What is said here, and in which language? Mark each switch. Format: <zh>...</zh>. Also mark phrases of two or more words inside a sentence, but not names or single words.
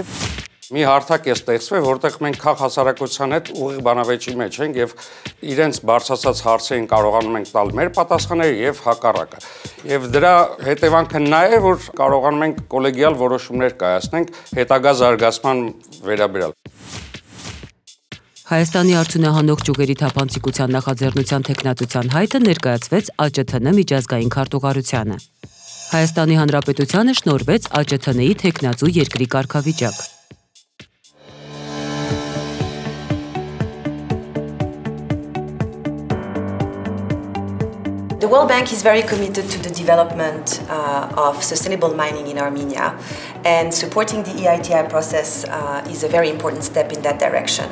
<hy>Մի հարթակ է ստեղծվել, որտեղ մենք քաղաքասարակության հետ ուղիղ բանավեճի մեջ ենք եւ իրենց բարձրացած հարցերին կարողանում ենք տալ մեր պատասխանները եւ հակառակը։ Եվ դրա հետևանքը նա է, որ կարողանում ենք կոլեգիալ որոշումներ կայացնենք հետագա զարգացման վերաբերյալ։ Հայաստանի արդյունահանող ճյուղերի թափանցիկության նախաձեռնության թեկնածության հայտը ներկայացվեց ԱՃԹՆ միջազգային քարտուղարությանը։ Հայաստանի Հանրապետությանը շնորհվեց ԱՃԹՆ-ի թեկնածու երկրի կարգավիճակ։</hy> <en>The World Bank is very committed to the development of sustainable mining in Armenia, and supporting the EITI process is a very important step in that direction.</en>